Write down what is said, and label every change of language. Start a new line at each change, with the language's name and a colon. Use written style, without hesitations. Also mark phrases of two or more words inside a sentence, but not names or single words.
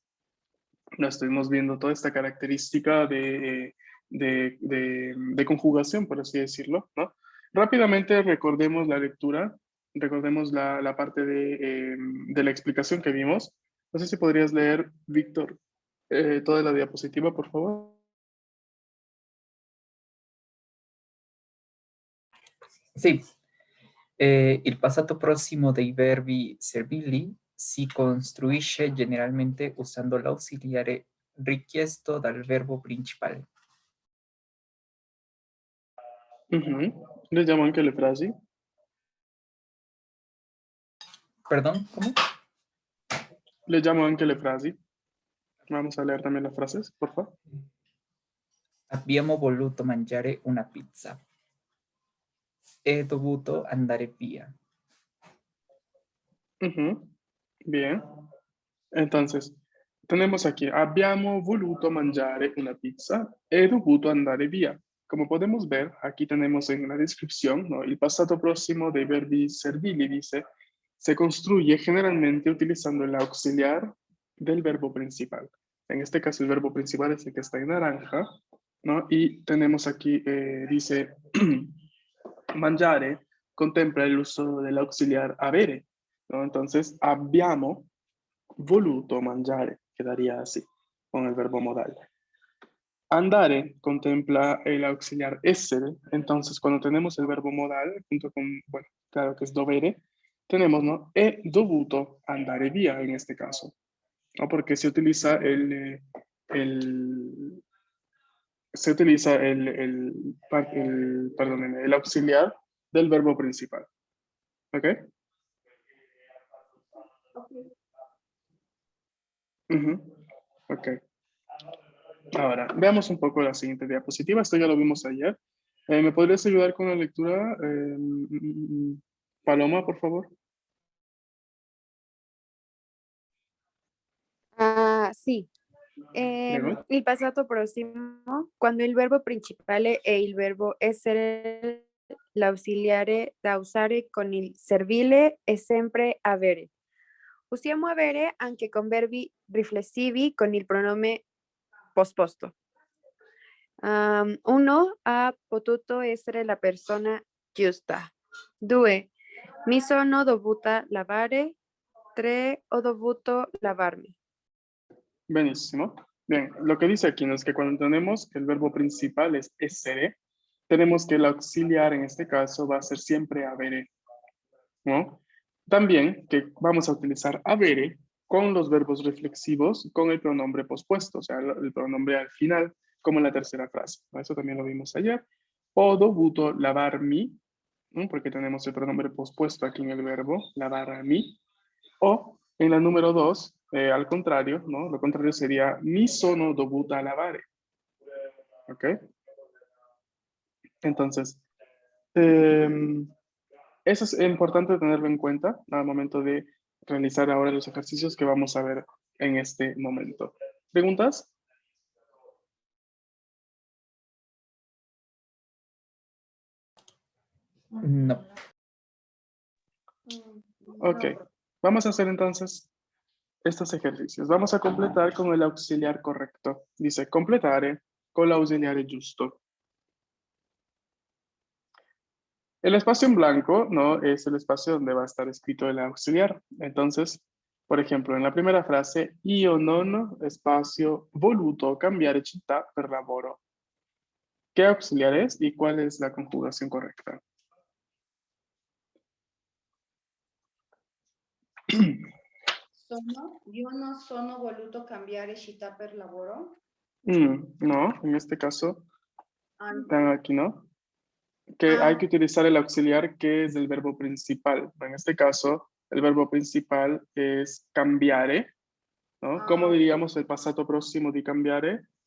Spanish: No estuvimos viendo toda esta característica de conjugación, por así decirlo, ¿no? Rápidamente recordemos la lectura, recordemos la parte de la explicación que vimos. No sé si podrías leer, Víctor, toda la diapositiva, por favor.
Italian: Sì, il passato prossimo dei verbi servili si costruisce generalmente usando l'ausiliare richiesto dal verbo principale.
Spanish: Le llamo
Italian: anche le frasi.
Spanish: Perdón, ¿cómo? Le llamo
Italian: anche le frasi.
Spanish: Vamos a leer también las frases, por favor.
Italian: Abbiamo voluto mangiare una pizza. He dovuto andare via.
Spanish: Bien. Entonces, tenemos aquí,
Italian: abbiamo voluto mangiare una pizza e dovuto andare via.
Spanish: Como podemos ver, aquí tenemos en la descripción, ¿no? El pasado próximo de
Italian: verbi servili
Spanish: dice, se construye generalmente utilizando el auxiliar del verbo principal. En este caso, el verbo principal es el que está en naranja, ¿no? Y tenemos aquí, dice, mangiare contempla el uso del auxiliar avere, ¿no? Entonces,
Italian: abbiamo voluto mangiare,
Spanish: quedaría así, con el verbo modal. Andare contempla el auxiliar essere, entonces cuando tenemos el verbo modal, junto con, bueno, claro que es dovere, tenemos, ¿no?
Italian: He dovuto andare via
Spanish: en este caso, ¿no? Porque se utiliza perdónenme, el auxiliar del verbo principal, ¿ok? Ujú, ok. Ahora, veamos un poco la siguiente diapositiva. Esto ya lo vimos ayer. ¿Me podrías ayudar con la lectura? Paloma, por favor.
Italian: Sì. Prego. Il passato prossimo, quando il verbo principale è il verbo essere, l'ausiliare da usare con il servile è sempre avere. Usiamo avere anche con verbi riflessivi con il pronome posposto. Uno, ha potuto essere la persona giusta. 2, mi sono dovuta lavare. 3, ho dovuto lavarmi. Benissimo.
Spanish: Bien, lo que dice aquí ¿no? es que cuando tenemos el verbo principal es essere, tenemos que el auxiliar en este caso va a ser siempre avere, ¿no? También que vamos a utilizar avere con los verbos reflexivos con el pronombre pospuesto, o sea, el pronombre al final, como en la tercera frase. Eso también lo vimos ayer.
Italian: Ho dovuto lavarmi,
Spanish: ¿no? Porque tenemos el pronombre pospuesto aquí en el verbo, lavarmi. O en la número 2, al contrario, ¿no? Lo contrario sería
Italian: mi sono dovuta lavare.
Spanish: ¿Ok? Entonces, eso es importante tenerlo en cuenta al momento de realizar ahora los ejercicios que vamos a ver en este momento. ¿Preguntas? No. Ok. Vamos a hacer entonces estos ejercicios. Vamos a completar con el auxiliar correcto.
Italian: Dice completare con l'auxiliare giusto.
Spanish: El espacio en blanco, ¿no? Es el espacio donde va a estar escrito el auxiliar. Entonces, por ejemplo, en la primera frase,
Italian: io non,
Spanish: espacio,
Italian: voluto cambiare città per lavoro.
Spanish: ¿Qué auxiliar es y cuál es la conjugación correcta?
Italian: Io non sono voluto cambiare città per lavoro.
Spanish: No, en este caso,
Italian: Anche.
Spanish: aquí no. Que hay que utilizar el auxiliar que es del verbo principal. En este caso, el verbo principal es cambiare, ¿no? ¿Cómo diríamos el pasado próximo de cambiare?